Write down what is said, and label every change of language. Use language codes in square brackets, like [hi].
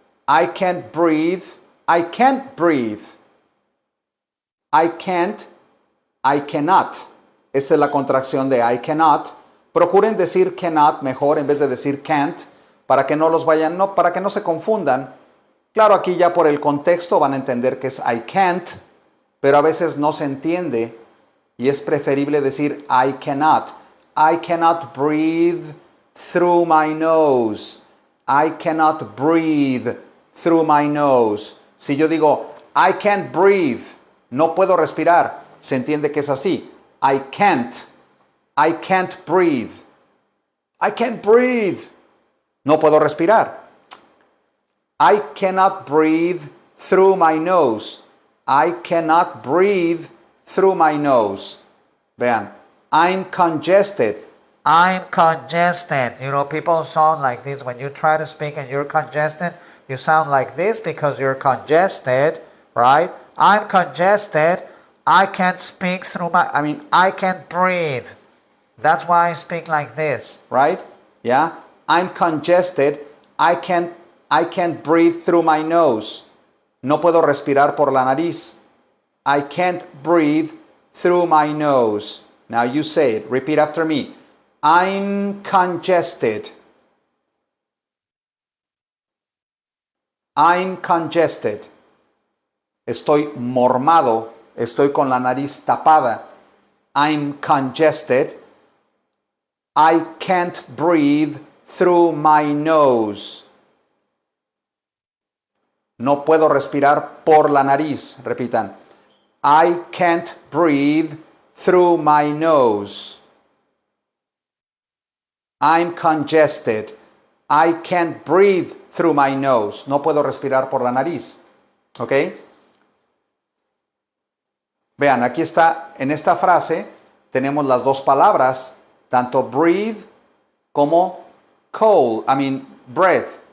[en] I can't breathe. I can't breathe. I can't I cannot. [es] Esa es la contracción de [en] I cannot. [es] Procuren decir cannot mejor en vez de decir can't, para que no los vayan, no, para que no se confundan. Claro, aquí ya por el contexto van a entender que es [en] I can't, [es] pero a veces no se entiende y es preferible decir [en] I cannot. I cannot breathe through my nose. I cannot breathe through my nose. [es] Si yo digo [en] I can't breathe, [es] no puedo respirar, se entiende que es así. [en] I can't breathe. I can't breathe. [es] No puedo respirar. [en] I cannot breathe through my nose. I cannot breathe through my nose. Vean, I'm congested. I'm congested. You know, people sound like this. When you try to speak and you're congested, you sound like this because you're congested, right? I'm congested. I can't speak through I can't breathe. That's why I speak like this, right? Yeah? I'm congested. I can't breathe through my nose. [es] No puedo respirar por la nariz. [en] I can't breathe through my nose. Now you say it. Repeat after me. I'm congested. I'm congested. [es] Estoy mormado. Estoy con la nariz tapada. [en] I'm congested. I can't breathe through my nose. [es] No puedo respirar por la nariz. Repitan. [en] I can't breathe through my nose. I'm congested. I can't breathe through my nose. [es] No puedo respirar por la nariz. ¿Ok? Vean, aquí está, en esta frase tenemos las dos palabras, tanto breathe como breath.